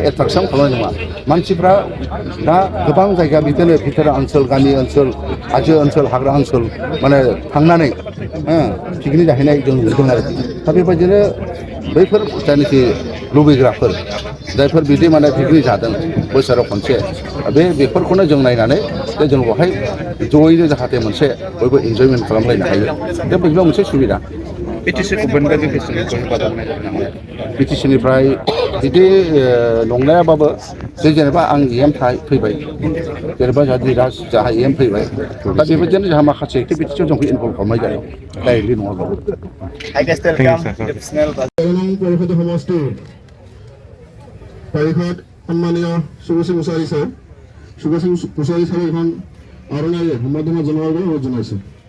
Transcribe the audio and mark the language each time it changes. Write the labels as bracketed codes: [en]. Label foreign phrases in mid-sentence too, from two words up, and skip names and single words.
[brx] एट्राकसन खालामनाय नङा मानसिफ्रा दा गोबां जायगा बिदिनो भितोरा ओनसोल गामि ओनसोल हाजो ओनसोल हाग्रा ओनसोल माने थांनानै पिकनिक जाहैनाय जों नुदों आरोखि दा बेबायदिनो बैफोर जायनाखि लुबैग्राफोर जायफोर बिदि माने पिकनिक जादों बोसोराव खनसे बेफोरखौनो जों नायनानै जों बेवहाय जयैनो जाहाथे मोनसे बयबो इन्जयमेन्ट खालामलायनो हायो दा बेबो मोनसे सुबिदा बिटिसिनिफ्राय बिदि नंलायाबाबो जे जेनेबा आं एम फैबाय जेनेबा जाहा एम फैबाय दा बेबायदिनो जोंहा माखासे एक्टिभिटिसआव जोंखौ इनभल्भ खालामनाय जादों डाइरेक्टलि नङाबाबो [as] সম্মানীয় সুগসি মুছাৰী ছাৰ সুগসি মুছাৰী ছাৰে এখন আৰণাই সম্বৰ্ধনা জনোৱাৰ বাবে অনুৰোধ জনাইছোঁ